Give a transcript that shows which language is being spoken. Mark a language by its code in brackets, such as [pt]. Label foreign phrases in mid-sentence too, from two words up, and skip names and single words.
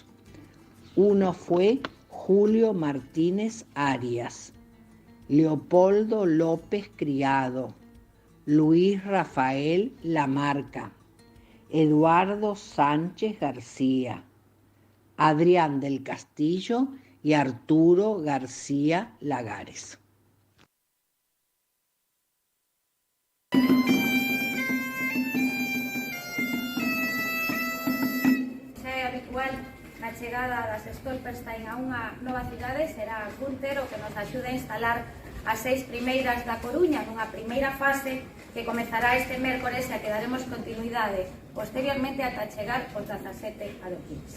[es] Uno fue Julio Martínez Arias, Leopoldo López Criado, Luis Rafael Lamarca, Eduardo Sánchez García, Adrián del Castillo y Arturo García Lagares. [gl] Xa é habitual na chegada das Stolperstein a unha nova cidade, será Gunter o que nos axude a instalar as 6 primeiras da Coruña nunha primeira fase que comezará este mércores e a que daremos continuidade posteriormente ata chegar os 17 adoquines.